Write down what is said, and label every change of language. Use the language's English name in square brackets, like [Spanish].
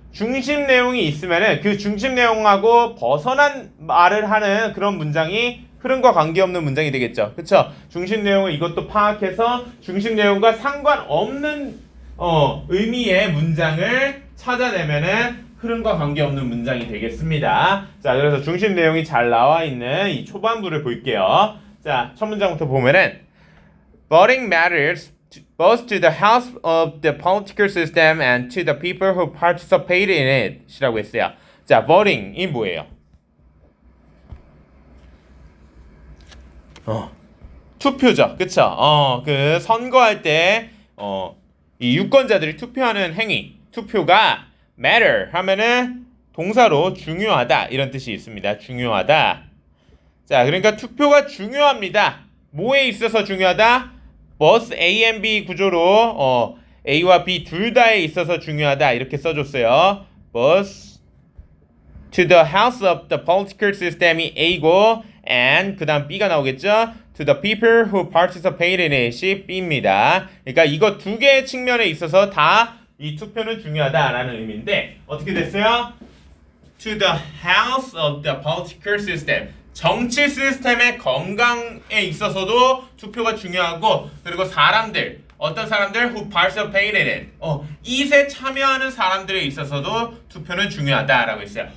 [Korean] 중심 내용이 있으면은 그 중심 내용하고 벗어난 말을 하는 그런 문장이 흐름과 관계없는 문장이 되겠죠. 그쵸? 중심 내용을 이것도 파악해서 중심 내용과 상관없는 의미의 문장을 찾아내면은 흐름과 관계없는 문장이 되겠습니다. 자, 그래서 중심 내용이 잘 나와 있는 이 초반부를 볼게요. 자, 첫 문장부터 보면은 [English] Voting matters both to the health of the political system and to the people who participate in it [Korean] 이라고 했어요. 자, voting이 뭐예요? 투표죠. 그쵸? 그 선거할 때 이 유권자들이 투표하는 행위, 투표가 matter 하면은 동사로 중요하다 이런 뜻이 있습니다. 중요하다. 자, 그러니까 투표가 중요합니다. 뭐에 있어서 중요하다? [English] both A and B [Korean] 구조로 A와 B 둘 다에 있어서 중요하다 이렇게 써줬어요. [English] both to the health of the political system이 A고 and [Korean] 그 다음 B가 나오겠죠? [English] to the people who participate in it이 B입니다. [Korean] 그러니까 이거 두 개의 측면에 있어서 다 이 투표는 중요하다라는 의미인데 어떻게 됐어요? [English] to the health of the political system [Korean] 정치 시스템의 건강에 있어서도 투표가 중요하고 그리고 사람들 어떤 사람들 [English] who participate in it [Korean] 이에 참여하는 사람들에 있어서도 투표는 중요하다라고 했어요.